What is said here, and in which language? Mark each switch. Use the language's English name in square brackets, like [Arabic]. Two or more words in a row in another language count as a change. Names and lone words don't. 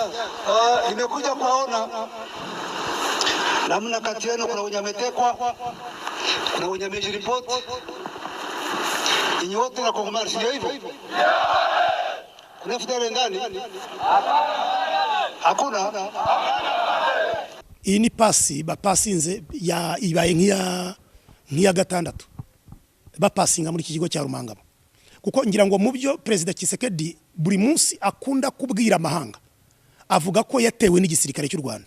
[Swahili] nimekuja kuwaona namna kati yenu kuna wenye wametekwa, kuna wenye wamejiripoti. Ninyi wote na Kongomani, sio hivyo? Kuna FDL ndani? Hakuna. [Kinyarwanda] Iyi ni pasi bapasinze ya ibaye nk'iya gatandatu bapasinga muri iki kigo cya Rumangabo, kuko ngira ngo mu byo President Tshisekedi buri munsi akunda kubwira amahanga avuga ko yatewe n'igisirikare cy'u Rwanda.